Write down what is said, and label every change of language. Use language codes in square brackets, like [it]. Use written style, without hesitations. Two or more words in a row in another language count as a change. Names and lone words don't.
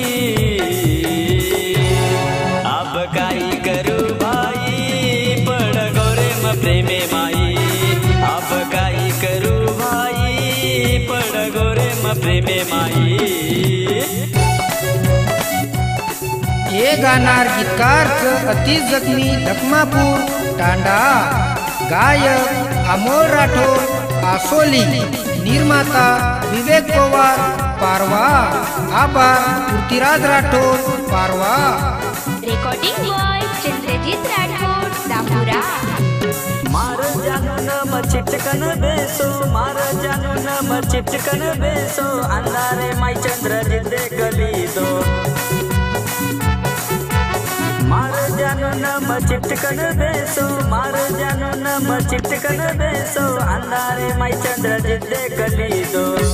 [lmn] अब काई करू भाई, पड़ गोरे म प्रेमे माई। अब काई करू भाई, पड़ गोरे म प्रेमे माई। ये गाणार गीतकार अतीश जखमी लखमापूर टांडा, गायक अमोल राठोड आसोली, निर्माता विवेक पवार पारवा, आभार पृथ्वीराज राठोड पारवा, [en] Recording by [lmn] चंद्रजीत राठोड दापुरा। मार जानू न चिटकन बेसो, मार जानू न चिटकन बेसो, अंधारे माई चंद्रजीत गली दो। मार जानू न चिटकन बेसो, मार जानू न चिटकन बेसो, अंधारे माई चंद्रजीत गली दो।